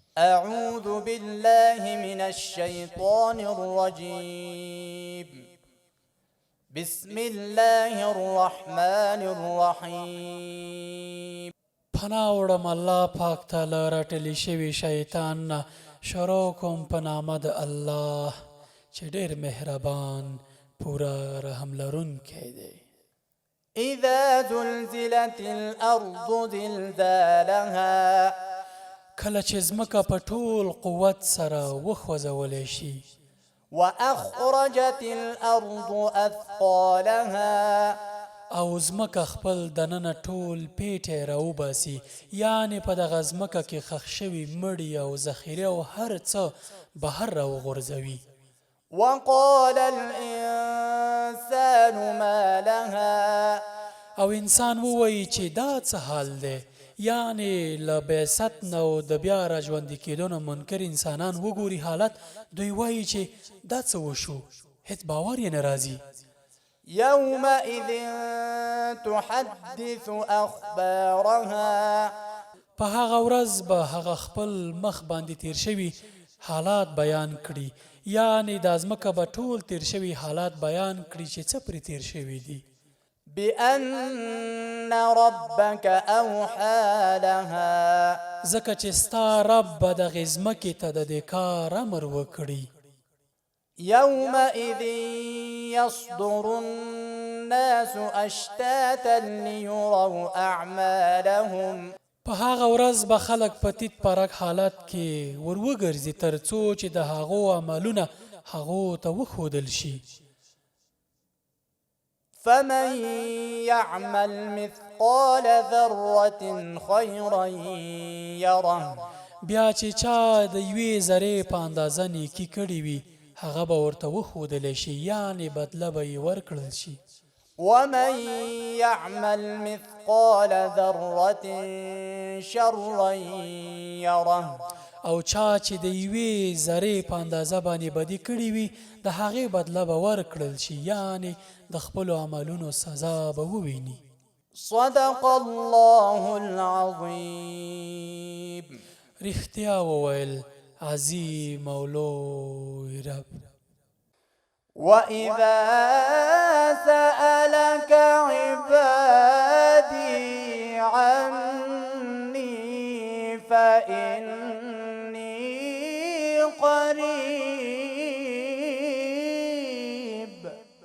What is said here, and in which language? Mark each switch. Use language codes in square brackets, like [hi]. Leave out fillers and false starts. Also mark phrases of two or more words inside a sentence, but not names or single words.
[ar] أعوذ بالله من الشيطان الرجيم. بسم الله الرحمن الرحيم. [ps] پناه وړم الله پاک ته له راټلې شوي شیطان نه. شروع کوم په نامه د الله چې ډېر مهربان پوره رحم لرونکی دی. [ar] إذا زلزلت الأرض زلزالها [ps] کله چې ځمکه په ټول قوت سره وخوځولی شي. [ar] وأخرجت الأرض أثقالها [ps] او ځمکه خپل دننه ټول پیټی راوباسي، یعنې په دغه ځمکه کې ښخ شوي مړي او ذخیرې او هر څه بهر راوغورځوي. [ar] وقال الإنسان ما لها [ps] او انسان ووایي چې دا څه حال دی، یعنې له بعثت نه او د بیا راژوندي کېدو نه منکر انسانان وګوري حالت، دوی وایي چې دا څه وشو، هېڅ باور یې نه راځي. [ar] يومئذ تحدث أخبارها [ps] په هغه ورځ به هغه خپل مخ باندې تیر شوي حالات بیان کړي، یعنې دا ځمکه به ټول تیر شوي حالات بیان کړي چې څه پرې تیر شوي دي. [ar] بأن ربك أوحى لها [ps] ځکه چې ستا رب به دغې ځمکې ته د دې کار امر وکړي. [ar] يومئذ يصدر الناس أشتاتا ليروا أعمالهم [ps] په هغه ورځ به خلک په تیت پرک حالت کې وروګرځي تر څو چې د هغو عملونه هغو ته وښودل شي. [ar] فمن يعمل مثقال ذرة خيرا يره [ps] بیا چې چا د یوې ذرې په اندازه نیکي کړې وي هغه به ورته وښودلی شي، یعنې بدله به یې ورکړل شي. [ar] ومن يعمل مثقال ذرة شرا يره [ps] او چا چې د یوې ذرې په اندازه باندې بدي کړې وي د هغې بدله به ورکړل شي، یعنې د خپلو عملونو سزا به وویني. [ar] صدق الله العظيم. [ps] رښتیا وویل عظیم او لوی رب. [ar] وإذا سألك عبادي عني فإني قريب